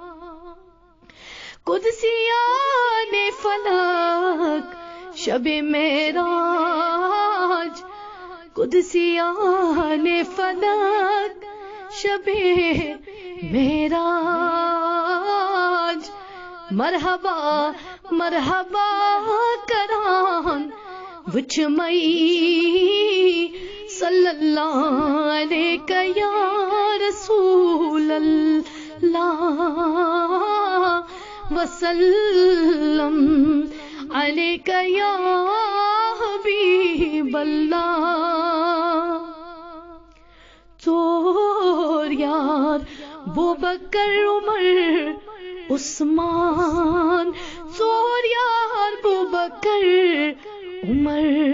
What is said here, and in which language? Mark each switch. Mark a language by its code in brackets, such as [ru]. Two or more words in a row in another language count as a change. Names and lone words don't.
[fa] قدسیان فلک شب معراج قدسیان فلک شب معراج [ks] مرحبا مرحبا کران وچھ مئی [ar] صلی اللہ علیک یا رسول اللہ وسلم علیک یا حبیب اللہ [ks] چور یار [ar] بوبکر عمر عثمان چور یار بوبکر عمر